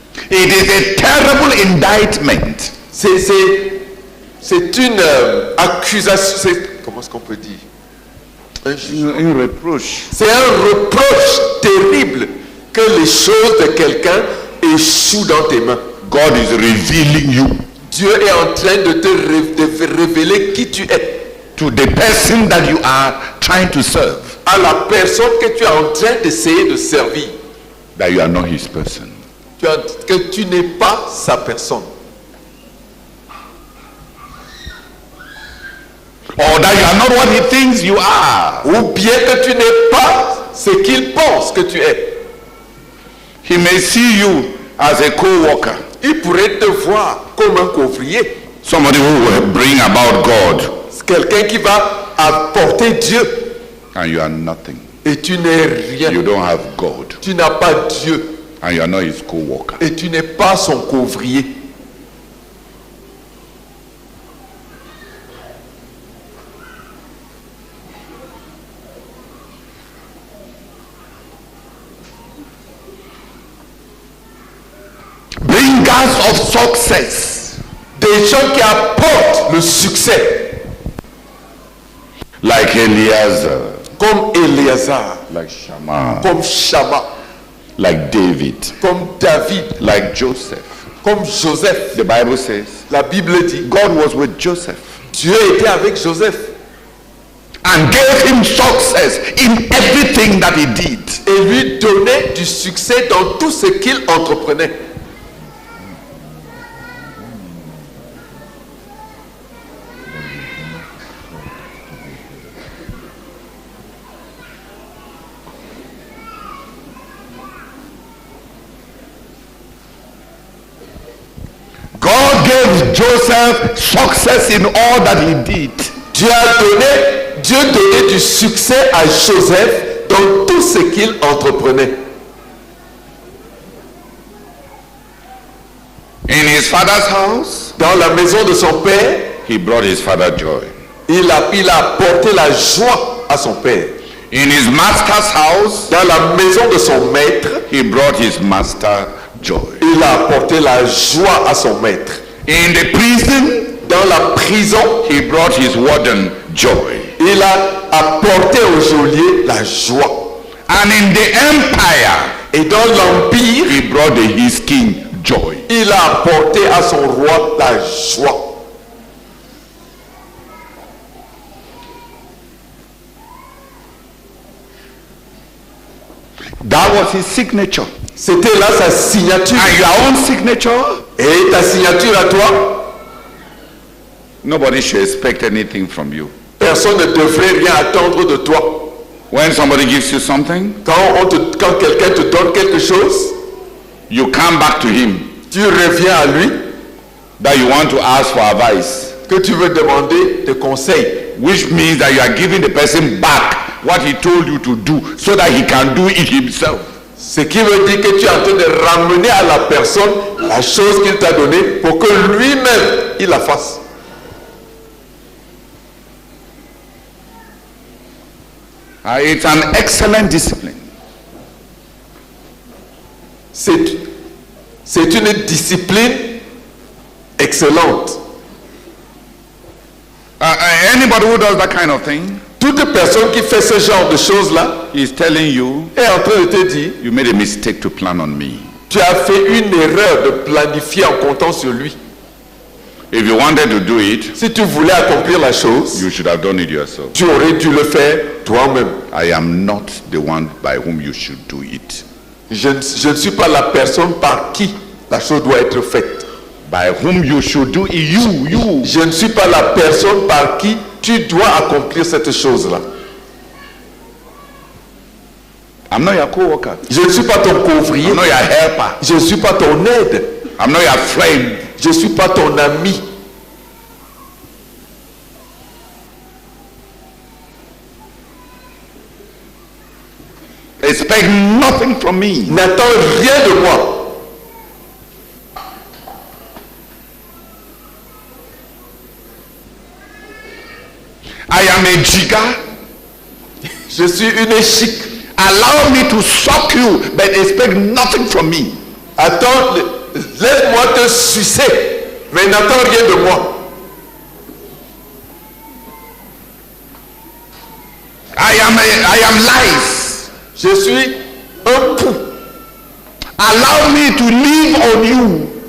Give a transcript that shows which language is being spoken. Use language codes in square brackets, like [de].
[en] It is a terrible indictment [fr] C'est une accusation. Comment est-ce qu'on peut dire? un reproche. C'est un reproche terrible que les choses de quelqu'un échouent dans tes mains. [en] God is revealing you [fr] Dieu est en train de te révéler qui tu es. [en] to the person that you are trying to serve, [fr] À la personne que tu es en train d'essayer de servir. [en] that you are not his person. [fr] Que tu n'es pas sa personne. [en] Or that you are not what he thinks you are. [fr] Ou bien que tu n'es pas ce qu'il pense que tu es. [en] He may see you as a co-worker, [fr] Il pourrait te voir comme un couvrier. [en] somebody who will bring about God, [fr] C'est quelqu'un qui va apporter Dieu. [en] and you are nothing. [fr] Et tu n'es rien. [en] You don't have God. [fr] Tu n'as pas Dieu. [en] And you are not his co-worker. [fr] Et tu n'es pas son couvrier. [en] Bringers of success. [fr] Des gens qui apportent le succès. [en] Like Eliezer. [fr] Comme Éléazar. [en] Like Shammah. [fr] Comme Shama. [en] Like David. [fr] Comme David. [en] Like Joseph. [fr] Comme Joseph. [en] The Bible says [fr] La Bible dit, [en] God was with Joseph [fr] Dieu était avec Joseph. [en] and gave him success in everything that he did. [fr] Et lui donnait du succès dans tout ce qu'il entreprenait. [en] God gave Joseph success in all that he did. [fr] Dieu donnait du succès à Joseph dans tout ce qu'il entreprenait. [en] In his father's house, [fr] Dans la maison de son père, [en] he brought his father joy. [fr] il a apporté la joie à son père. [en] In his master's house, [fr] Dans la maison de son maître, [en] he brought his master joy. [fr] il a apporté la joie à son maître. [en] In the prison, [fr] Dans la prison, [en] he brought his warden joy. [fr] il a apporté au geôlier la joie. [en] And in the empire, [fr] Et dans l'empire, [en] he brought his king joy. [fr] il a apporté à son roi la joie. [en] That was his signature. [fr] C'était là sa signature. [en] And your own signature? [fr] Et ta signature à toi, [en] Nobody should expect anything from you. [fr] personne ne devrait rien attendre de toi. [en] When somebody gives you something, [fr] Quand quelqu'un te donne quelque chose, [en] you come back to him [fr] tu reviens à lui, [en] that you want to ask for advice, [fr] que tu veux demander des conseils. [en] which means that you are giving the person back what he told you to do so that he can do it himself. [fr] Ce qui veut dire que tu es en train de ramener à la personne la chose qu'il t'a donnée pour que lui-même, il la fasse. [en] It's an excellent discipline. [fr] C'est une discipline excellente. [en] Anybody who does that kind of thing [fr] Toute personne qui fait ce genre de choses-là [en] is telling you, [fr] est en train de te dire, [en] you made a mistake to plan on me. [fr] tu as fait une erreur de planifier en comptant sur lui. [en] If you wanted to do it, [fr] Si tu voulais accomplir la chose, [en] you should have done it yourself. [fr] tu aurais dû le faire toi-même. [en] I am not the one by whom you should do it. [fr] Je ne suis pas la personne par qui la chose doit être faite. [en] By whom you should do it, you. [fr] Je ne suis pas la personne par qui tu dois accomplir cette chose-là. [en] I'm not your co-worker. [fr] Je ne suis pas ton couvrier. [en] I'm not your helper. [fr] Je ne suis pas ton aide. [en] I'm not your friend. [fr] Je ne suis pas ton ami. [en] Expect nothing from me. [fr] N'attends rien de moi. [en] I am a jigger. [fr] Je suis une échique. [en] Allow me to suck you, but expect nothing from me. [fr] Attends, laisse-moi te sucer, mais n'attends rien de moi. [en] I am lice. [fr] Je suis un pou. [en] Allow me to live on you.